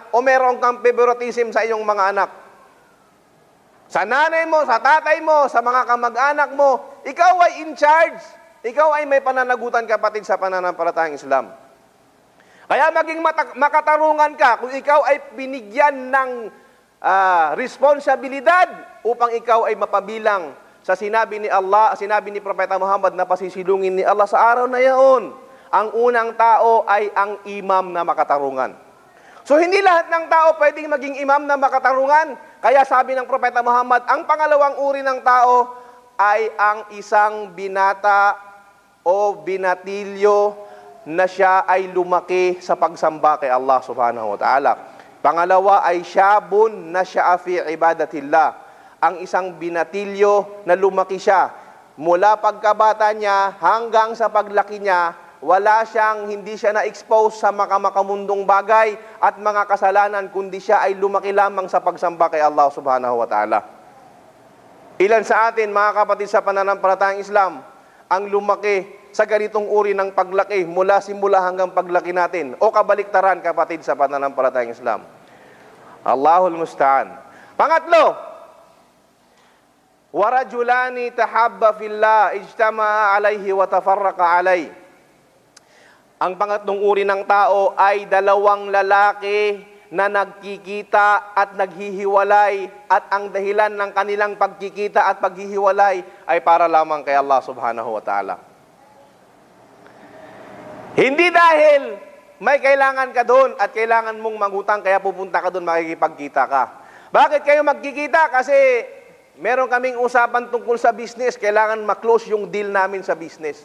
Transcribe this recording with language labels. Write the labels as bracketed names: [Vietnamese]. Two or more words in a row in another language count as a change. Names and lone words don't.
[Filipino] O meron kang favoritism sa iyong mga anak? Sa nanay mo, sa tatay mo, sa mga kamag-anak mo, ikaw ay [English] in charge. [Filipino] Ikaw ay may pananagutan, kapatid, sa pananampalatayang Islam. Kaya maging makatarungan ka kung ikaw ay binigyan ng responsibilidad upang ikaw ay mapabilang sa sinabi ni Allah, sinabi ni Propeta Muhammad na pasisilungin ni Allah sa araw na yaon. Ang unang tao ay ang imam na makatarungan. So hindi lahat ng tao pwedeng maging imam na makatarungan. Kaya sabi ng Propeta Muhammad, ang pangalawang uri ng tao ay ang isang binata o binatilyo na siya ay lumaki sa pagsamba kay Allah [Arabic] سبحانه وتعالى. [Filipino] Pangalawa ay syabun na siya [Arabic] في عبادة الله. [Filipino] Ang isang binatilyo na lumaki siya mula pagkabata niya hanggang sa paglaki niya, hindi siya na-expose sa makamakabundong bagay at mga kasalanan, kundi siya ay lumaki lamang sa pagsamba kay Allah [Arabic] سبحانه وتعالى. [Filipino] Ilan sa atin, mga kapatid sa pananampalatayang Islam, ang lumaki sa ganitong uri ng paglaki mula simula hanggang paglaki natin, o kabaliktaran, kapatid sa pananampalatayang Islam. [Arabic] الله المستعان. Pangatlo, ورجلان تحابا في الله اجتمعا عليه وتفرقا عليه. [Filipino] Ang pangatlong uri ng tao ay dalawang lalaki na nagkikita at naghihiwalay, at ang dahilan ng kanilang pagkikita at paghihiwalay ay para lamang kay Allah [Arabic] سبحانه وتعالى. [Filipino] Hindi dahil may kailangan ka doon at kailangan mong mangutang kaya pupunta ka doon, makikipagkita ka. Bakit kayo magkikita? Kasi meron kaming usapan tungkol sa business, kailangan ma-close yung deal namin sa business.